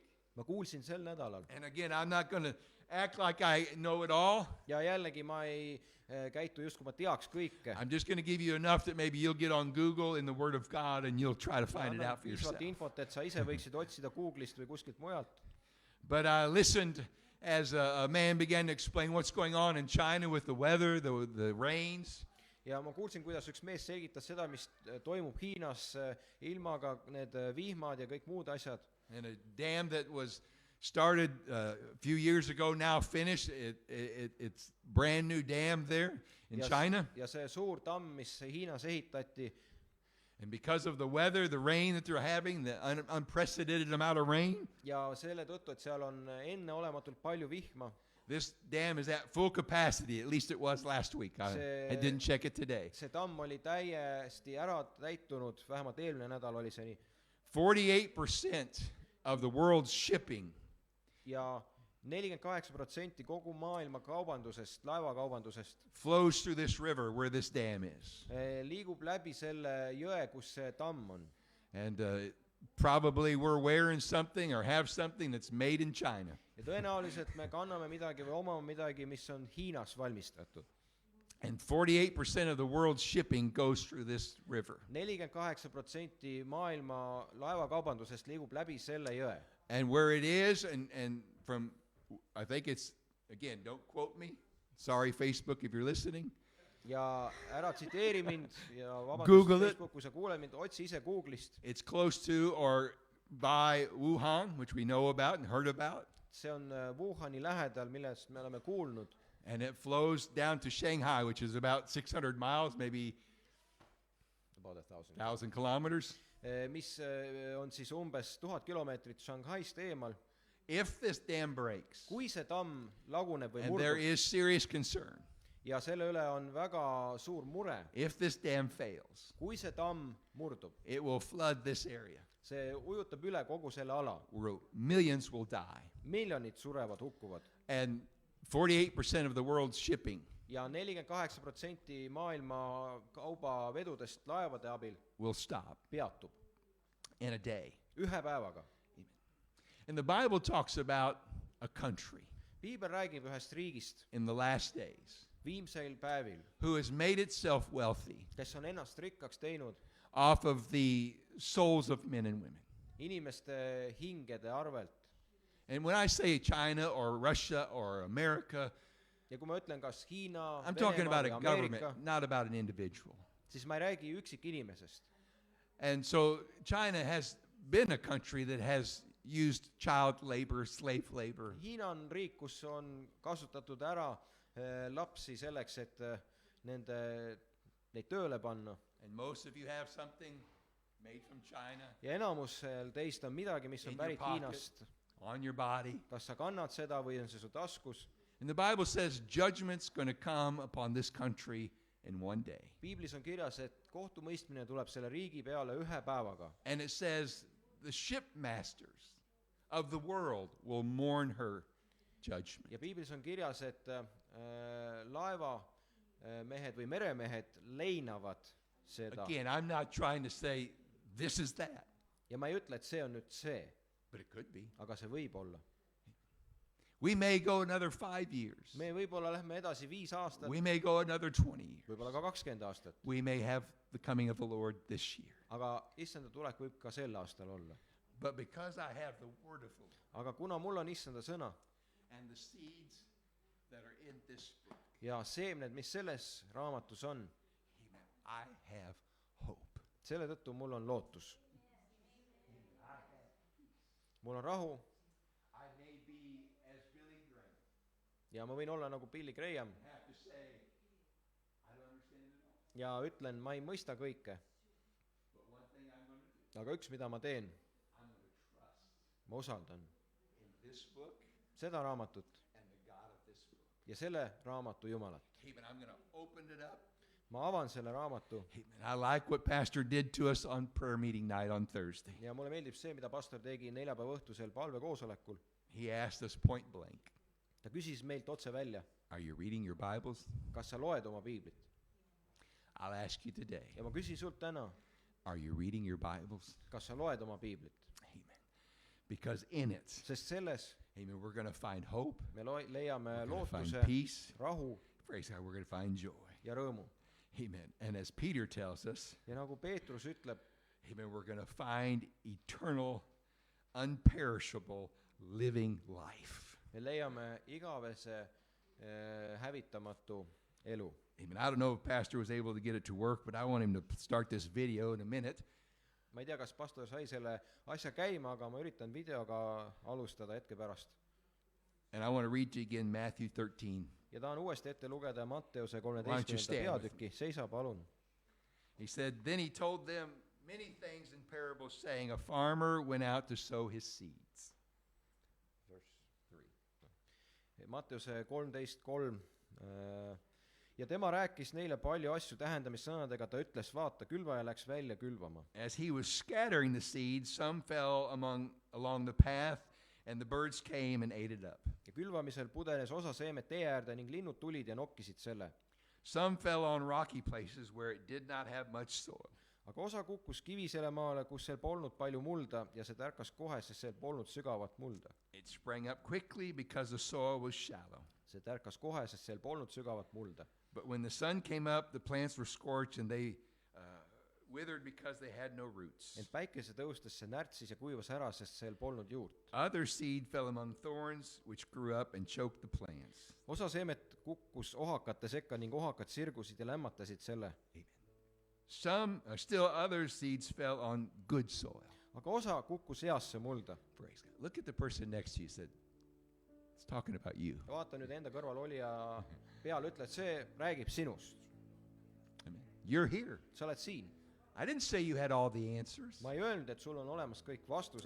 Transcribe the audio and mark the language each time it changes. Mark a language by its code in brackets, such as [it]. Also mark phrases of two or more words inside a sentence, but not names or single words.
[et] ma kuulsin sel nädalal [en] and again, I'm not going to act like I know it all. [et] ja jällegi ma ei käitu justkui ma teaks kõike. [en] I'm just going to give you enough that maybe you'll get on Google in the Word of God and you'll try to find it [et] annan [en] out for yourself. [et] piisavalt infot, et sa ise võiksid otsida Google'ist või kuskilt mujalt. [en] But I listened as a man began to explain what's going on in China with the weather, the rains. [et] ja ma kuulsin, kuidas üks mees selgitas seda, mis toimub Hiinas ilmaga, need vihmad ja kõik muud asjad. [en] And a dam that was started a few years ago, now finished. It's brand new dam there in China. [et] ja see suur tamm, mis Hiinas ehitati, [en] And because of the weather, the rain that they're having, the unprecedented amount of rain, [et] ja selle tõttu, et seal on enneolematult palju vihma, [en] this dam is at full capacity. At least it was last week. I didn't check it today. [et] see tamm oli täiesti ära täitunud, vähemalt eelmine nädal oli see nii. [en] 48% of the world's shipping [et] ja 48% kogu maailma kaubandusest, laevakaubandusest [en] flows through this river where this dam is. [et] liigub läbi selle jõe, kus see tamm on. [en] And probably we're wearing something or have something that's made in China. [et] ja tõenäoliselt me kanname midagi või omame midagi, mis on Hiinas valmistatud. [en] And 48% of the world's shipping goes through this river. [et] 48% maailma laevakaubandusest liigub läbi selle jõe. [en] And where it is, and from, I think it's, again, don't quote me. Sorry, Facebook, if you're listening. [et] ja ära tsiteeri mind ja Google vabandust [en] it. [et] Facebook, kui sa kuuled mind, otsi ise Google'ist. [en] It's close to or by Wuhan, which we know about and heard about. [et] see on Wuhani lähedal, millest me oleme kuulnud. [en] And it flows down to Shanghai, which is about 600 miles, maybe 1,000 kilometers. [et] mis on siis umbes 1000 kilomeetrit Shanghaist eemal. [en] If this dam breaks, [et] kui see tamm laguneb või [en] and there [et] murdub [en] is serious concern, [et] ja selle üle on väga suur mure, [en] if this dam fails, [et] kui see tamm murdub, [en] it will flood this area [et] see ujutab üle kogu selle ala. [en] where millions will die. [et] miljonid surevad, hukkuvad [en] And 48% of the world's shipping [et] ja 48% maailma kaubavedudest laevade abil [en] will stop [et] peatub [en] in a day. [et] ühe päevaga. [en] And the Bible talks about a country [et] piibel räägib ühest riigist [en] in the last days [et] viimseil päevil, [en] who has made itself wealthy [et] kes on ennast rikkaks teinud [en] off of the souls of men and women. [et] inimeste hingede arvelt. [en] And when I say China or Russia or America, [et] ja kui ma ütlen kas Hiina, [en] I'm talking [et] Venemaa [en] about [et] või [en] a government, [et] Ameerika, [en] not about an individual. [et] siis ma ei räägi üksikinimesest. [en] And so China has been a country that has used child labor, slave labor. [et] Hiina on riik, kus on kasutatud ära lapsi selleks, et neid tööle panna. [en] And most of you have something made from China [et] ja enamus teist on midagi, mis on [en] In your [et] pärit [en] pocket. [et] Hiinast. [en] on your body. [et] kas sa kannad seda või on see su taskus. [en] And the Bible says judgment's going to come upon this country in one day. [et] piiblis on kirjas, et kohtumõistmine tuleb selle riigi peale ühe päevaga. [en] And it says the shipmasters of the world will mourn her judgment. [et] ja piiblis on kirjas, et laeva mehed või meremehed leinavad seda. [en] Again, I'm not trying to say this is that, [et] ja ma ei ütle, et see on nüüd see, [en] but it could be. [et] aga see võib olla. [en] We may go another 5 years. [et] me võib-olla lähme edasi 5 aastat, [en] We may go another 20 years. [et] võib-olla ka 20 aastat, [en] We may have the coming of the Lord this year. [et] aga issanda tulek võib ka sel aastal olla. [en] But because I have the word of the Lord [et] aga kuna mul on issanda sõna [en] and the seeds that are in this book, [et] ja seemned, mis selles raamatus on, [en] amen, I have hope. [et] selle tõttu mul on lootus. mul on rahu [en] I may be as Billy Graham. [et] ja ma võin olla nagu Billy Graham [en] Have to say, I don't understand it all. [et] ja ütlen, ma ei mõista kõike, [en] But one thing I'm going to do, [et] aga üks, mida ma teen, [en] I'm going to trust [et] ma usaldan [en] in this book [et] seda raamatut [en] and the God of this book. [et] ja selle raamatu Jumalat. [en] Amen. I'm going to open it up. [et] ma avan selle raamatu [en] Amen. I like what Pastor did to us on prayer meeting night on Thursday. [et] ja mulle meeldib see, mida pastor tegi neljapäeva õhtusel palvekoosolekul. [en] He asked us point blank, [et] ta küsis meilt otse välja, [en] are you reading your Bibles? [et] kas sa loed oma piiblit, [en] I'll ask you today, [et] ja ma küsin sult täna, [en] are you reading your Bibles? [et] kas sa loed oma piiblit, [en] Amen. Because in it, [et] sest selles [en] amen, we're going to find hope, [et] me leiame [en] we're going to [et] lootuse, [en] find peace, [et] rahu [en] praise God, we're going to find joy. [et] ja rõõmu. [en] Amen. And as Peter tells us, [et] ja nagu Peetrus ütleb, [en] amen, we're going to find eternal, unperishable living life. [et] me leiame igavese hävitamatu elu. [en] Amen. I don't know if Pastor was able to get it to work, but I want him to start this video in a minute. [et] ma ei tea, kas pastor sai selle asja käima, aga ma üritan videoga alustada hetke pärast. [en] And I want to read to you again Matthew 13. [et] ja tahan uuesti ette lugeda Matteuse [en] Why don't you [et] 13. [en] stand with [et] peatüki, seisa palun. [en] He said, then he told them many things in parables, saying, a farmer went out to sow his seeds. [et] Matteuse 13:3 ja tema rääkis neile palju asju tähendamissõnadega, ta ütles, vaata, külvaja läks välja külvama. [en] As he was scattering the seeds, some fell along the path, and the birds came and ate it up. [et] ja külvamisel pudenes osa seemet tee äärde ning linnud tulid ja nokkisid selle. [en] Some fell on rocky places where it did not have much soil. [et] aga osa kukkus kivisele maale, kus seal polnud palju mulda ja see tärkas kohe, sest seal polnud sügavat mulda. [en] It sprang up quickly because the soil was shallow. [et] see tärkas kohe, sest seal polnud sügavat mulda. [en] But when the sun came up, the plants were scorched and they withered because they had no roots. [et] ent päikese tõustes see närtsis ja kuivas ära, sest seal polnud juurt. [en] Other seed fell among thorns, which grew up and choked the plants. [et] osa seemet kukkus ohakate sekka ning ohakad sirgusid ja lämmatasid selle. [en] Still other seeds fell on good soil. [et] aga osa kukkus heasse mulda. [en] Praise God. Look at the person next to you. Said, it's talking about you. [et] vaata nüüd enda kõrval olija peale, ütle, et see räägib sinust. [en] Amen. You're here. [et] sa oled siin. [en] I didn't say you had all the answers. [et] ma ei öelnud, et sul on olemas kõik vastused